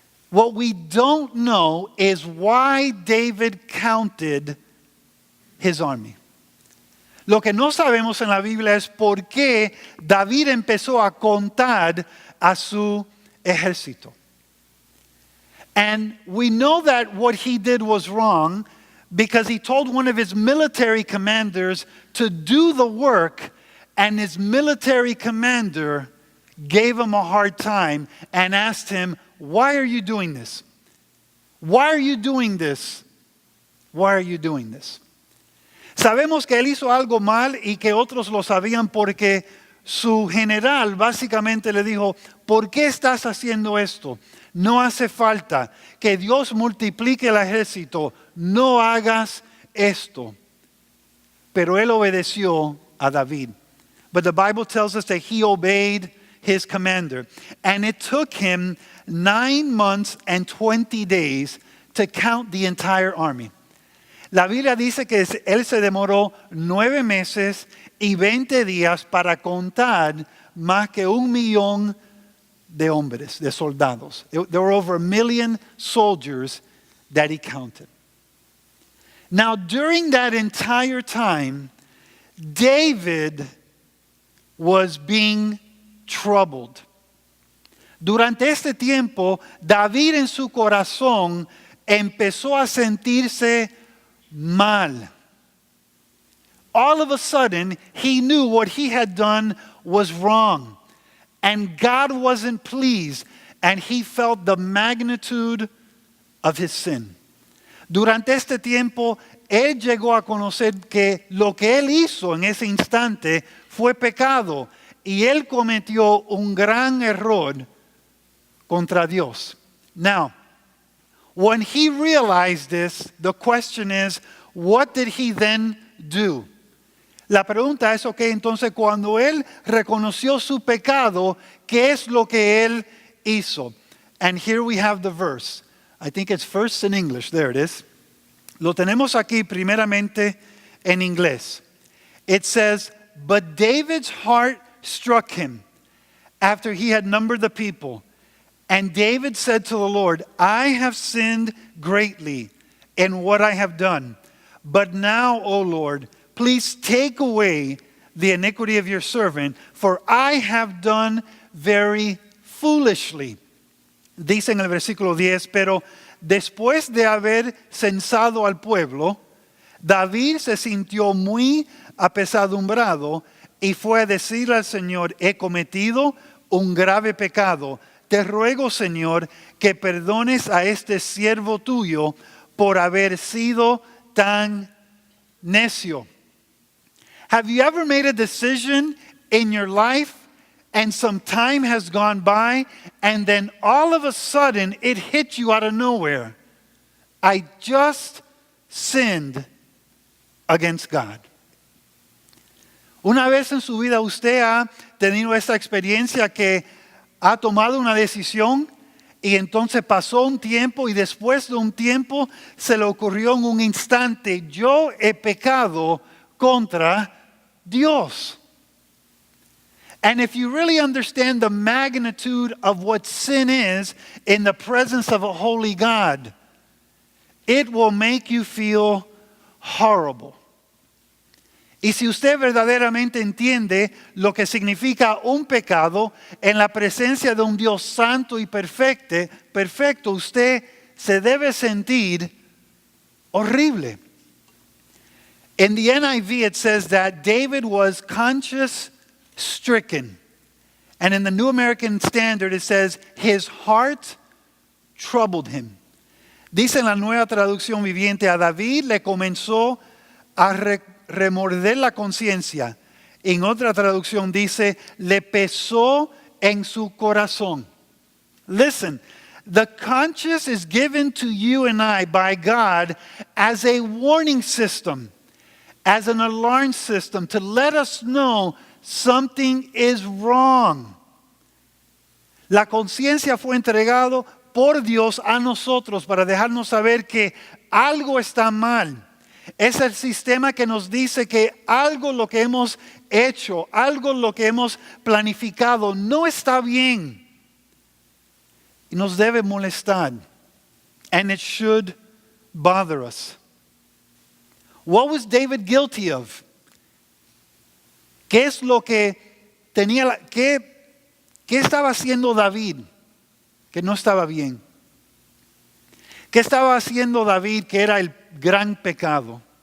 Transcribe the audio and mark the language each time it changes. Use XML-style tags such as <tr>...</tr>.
<en>What we don't know is why David counted his army.</en> <es>Lo que no sabemos en la Biblia es por qué David empezó a contar a su ejército.</es> <en>And we know that what he did was wrong because he told one of his military commanders to do the work, and his military commander gave him a hard time and asked him, "Why are you doing this? Why are you doing this? Why are you doing this?"</en> <es>Sabemos que él hizo algo mal y que otros lo sabían porque su general básicamente le dijo, ¿por qué estás haciendo esto? No hace falta que Dios multiplique el ejército, no hagas esto. Pero él obedeció a David.</es> <en>But the Bible tells us that he obeyed his commander. And it took him 9 months and 20 days to count the entire army.</en> <es>La Biblia dice que él se demoró 9 meses y 20 días para contar más que 1 millón de hombres, de soldados.</es> <en>There were over 1 million soldiers that he counted. Now, during that entire time, David was being troubled.</en> <es>Durante este tiempo, David en su corazón empezó a sentirse mal.</es> <en>All of a sudden, he knew what he had done was wrong. And God wasn't pleased. And he felt the magnitude of his sin.</en> <es>Durante este tiempo, él llegó a conocer que lo que él hizo en ese instante fue pecado. Y él cometió un gran error contra Dios.</es> <en>Now, when he realized this, the question is, what did he then do?</en> <es>La pregunta es, entonces cuando él reconoció su pecado, ¿qué es lo que él hizo?</es> <en>And here we have the verse. I think it's first in English. There it is.</en> <es>Lo tenemos aquí primeramente en inglés.</es> <en>It says, "But David's heart struck him after he had numbered the people. And David said to the Lord, I have sinned greatly in what I have done. But now, O Lord, please take away the iniquity of your servant, for I have done very foolishly."</en> <es>Dice en el versículo 10, pero después de haber censado al pueblo, David se sintió muy apesadumbrado y fue a decir al Señor, he cometido un grave pecado. Te ruego, Señor, que perdones a este siervo tuyo por haber sido tan necio.</es> <en>Have you ever made a decision in your life and some time has gone by, and then all of a sudden it hit you out of nowhere. I just sinned against God.</en> <es>Una vez en su vida usted ha tenido esta experiencia que ha tomado una decisión y entonces pasó un tiempo y después de un tiempo se le ocurrió en un instante, yo he pecado contra Dios.</es> <en>And if you really understand the magnitude of what sin is in the presence of a holy God, it will make you feel horrible.</en> <es>Y si usted verdaderamente entiende lo que significa un pecado en la presencia de un Dios santo y perfecto, usted se debe sentir horrible.</es> <en>In the NIV it says that David was conscience-stricken. And in the New American Standard it says his heart troubled him.</en> <es>Dice en la Nueva Traducción Viviente, a David le comenzó a remorder la conciencia. En otra traducción dice, le pesó en su corazón.</es> <en>Listen, the conscience is given to you and I by God as a warning system, as an alarm system to let us know something is wrong.</en> <es>La conciencia fue entregado por Dios a nosotros para dejarnos saber que algo está mal. Es el sistema que nos dice que algo lo que hemos hecho, algo lo que hemos planificado no está bien. Y nos debe molestar.</es> <en>And it should bother us. What was David guilty of?</en> <es>¿Qué es lo que tenía, qué estaba haciendo David que no estaba bien? ¿Qué estaba haciendo David que era el gran pecado?</es>